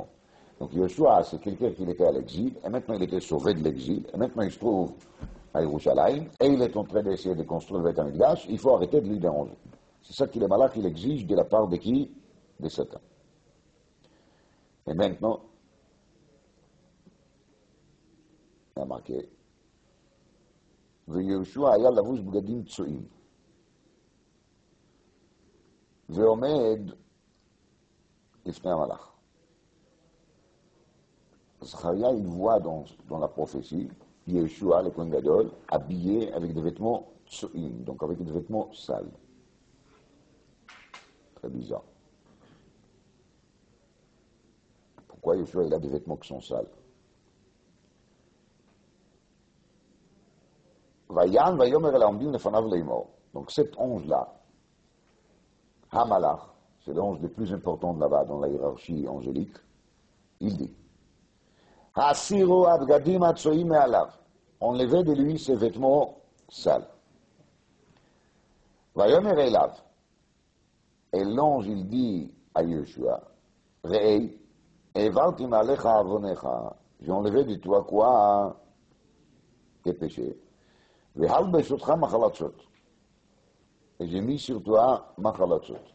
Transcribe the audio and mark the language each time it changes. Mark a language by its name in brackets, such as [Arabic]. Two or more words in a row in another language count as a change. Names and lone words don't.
[French] Donc Yoshua, c'est quelqu'un qui était à l'exil, et maintenant il était sauvé de l'exil, et maintenant il se trouve à Yerushalayim, et il est en train d'essayer de construire le [Hebrew] בית המקדש, [French] il faut arrêter de lui déranger. C'est ça qu'il est malade, qu'il exige de la part de qui? De Satan. Et maintenant, il a marqué, [Hebrew] ויהושע היה לבוש בגדים צועים, ועומד לפני המלאך. [French] Zacharia, il voit dans la prophétie Yeshua, le [Hebrew] כהן גדול, [French] habillé avec des vêtements tsu'im, donc avec des vêtements sales. Très bizarre. Pourquoi Yeshua, il a des vêtements qui sont sales? [Hebrew] ויען ויאמר אל העומדים לפניו לאמר. [French] Donc cet ange-là, Hamalach, c'est l'ange le plus important de là-bas dans la hiérarchie angélique, il dit [Hebrew] הסירו הבגדים הצואים מעליו. [French] Enlevez de lui ses vêtements sales. [Hebrew] ויאמר אליו. [French] Et l'ange, il dit à Yeshua [Hebrew] ראה העברתי מעליך עוונך. [French] J'ai enlevé de toi quoi? Tes péchés. [Hebrew] והלבשתך מחלצות. [French] Et j'ai mis sur toi machalatzot.